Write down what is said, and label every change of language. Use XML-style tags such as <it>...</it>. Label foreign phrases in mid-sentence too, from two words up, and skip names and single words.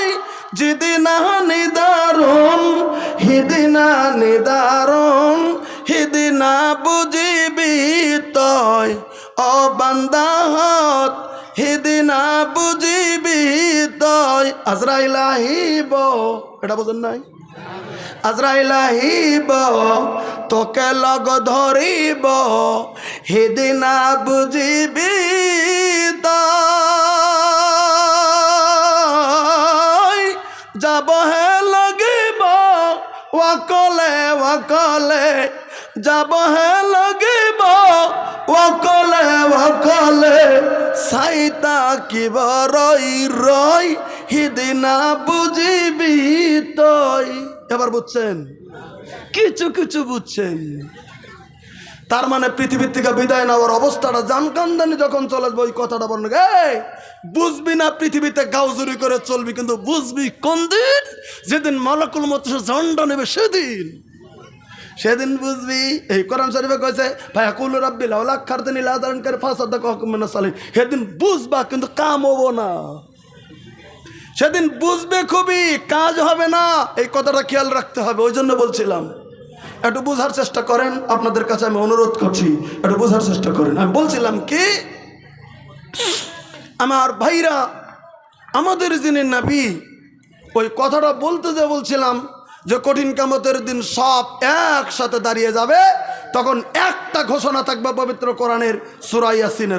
<bn>যেদিনা নিদারুন হিদিনা নিদারুন হিদিনা বুঝিবি তয়। ও বান্দা হক হিদিনা বুঝিবি তয়। আজরাইল আহিব, এটা বোঝেন নাই? আজরাইল আহিব তোকে লগ ধরিব হিদিনা বুঝিবি তয়। যাব হে লাগিব ওয়াকলে ওয়াকলে, যাব হে লাগিব ওয়াকলে ওয়াকলে, সাইতা কিব রই রই হিদিনা বুঝিবি তই। এবার বুঝছেন? কিছু কিছু বুঝছেন। তার মানে পৃথিবীর থেকে বিদায় নেওয়ার অবস্থাটা জানকান্দানি যখন চলে আসবে ওই কথাটা বলবে, বুঝবি না পৃথিবীতে গাউজুরি করে চলবি, কিন্তু বুঝবি কোন দিন? যেদিন মালাকুল মউত ঝন্ডা নেবে সেদিন, সেদিন বুঝবি। এই কোরআন শরীফে কইছে</bn> <ar>فيقول رب لولا أخرتني إلى أجل قريب فأصدق من الصالحين.</ar> <bn>সেদিন বুঝবা কিন্তু কাম হবো না। সেদিন বুঝবে খুবই, কাজ হবে না। এই কথাটা খেয়াল রাখতে হবে। ওই জন্য বলছিলাম একটু বোঝার চেষ্টা করেন। আপনাদের কাছে আমি অনুরোধ করছি একটু বোঝার চেষ্টা করেন। আমি বলছিলাম কি, আমার ভাইরা, আমাদের যিনি নবী, ওই কথাটা বলতে যে বলছিলাম যে কঠিন কিয়ামতের দিন সব একসাথে দাঁড়িয়ে যাবে, তখন একটা ঘোষণা থাকবে পবিত্র কোরআনের সূরা ইয়াসিনের।</bn>